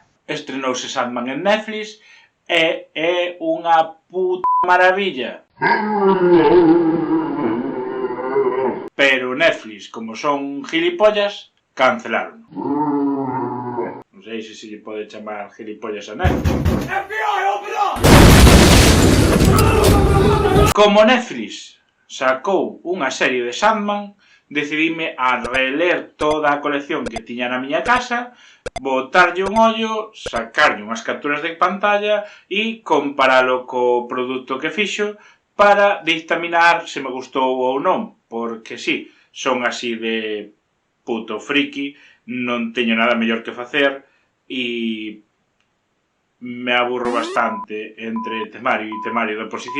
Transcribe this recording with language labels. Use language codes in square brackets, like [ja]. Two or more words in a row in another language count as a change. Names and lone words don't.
[gl] estrenouse Sandman en Netflix e é unha puta maravilla. Pero Netflix, como son gilipollas, cancelaron. Non sei se lle pode chamar gilipollas a Netflix. [en] FBI, open up! [gl] Como Netflix sacou unha serie de Sandman, decidime a reler toda a colección que tiña na miña casa, botarlle un ollo, sacarlle unhas capturas de pantalla e comparalo co produto que fixo para dictaminar se me gustou ou non, porque sí, son así de puto friki, non teño nada mellor que facer e me aburro bastante entre temario e temario de oposición.